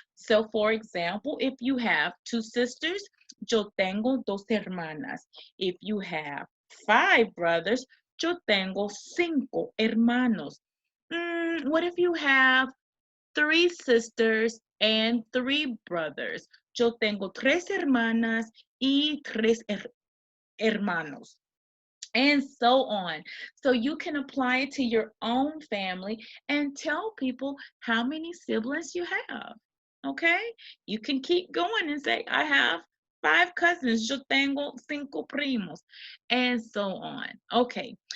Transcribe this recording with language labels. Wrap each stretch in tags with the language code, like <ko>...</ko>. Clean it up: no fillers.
<en>So, for example, if you have 2 sisters,</en> <es>yo tengo 2 hermanas.</es> <en>If you have 5 brothers,</en> <es>yo tengo 5 hermanos.</es> <en>What if you have 3 sisters and 3 brothers?</en> <es>Yo tengo 3 hermanas y 3 hermanos.</es> <en>And so on. So you can apply it to your own family and tell people how many siblings you have. Okay? You can keep going and say, I have 5 cousins.</en> <es>Yo tengo 5 primos.</es> <en>And so on. Okay.</en>